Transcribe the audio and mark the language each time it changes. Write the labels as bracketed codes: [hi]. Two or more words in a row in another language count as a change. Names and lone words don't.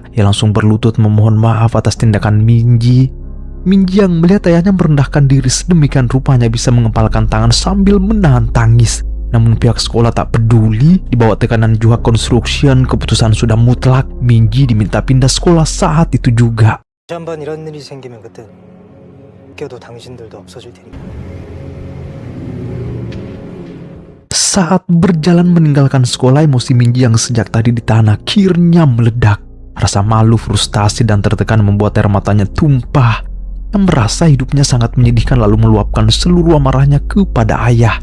[id] Ia langsung berlutut memohon maaf atas tindakan Minji. Minji yang melihat ayahnya merendahkan diri sedemikian rupanya bisa mengepalkan tangan sambil menahan tangis. Namun pihak sekolah tak peduli. Di bawah tekanan Juha Construction, keputusan sudah mutlak. Minji diminta pindah sekolah saat itu juga. [ko] 한번 이런 일이 생기면 그때 껴도 당신들도 없어질 테니까. [id] Saat berjalan meninggalkan sekolah, emosi Minji yang sejak tadi ditahan akhirnya meledak. Rasa malu, frustasi, dan tertekan membuat air matanya tumpah. Ia merasa hidupnya sangat menyedihkan lalu meluapkan seluruh amarahnya kepada ayah.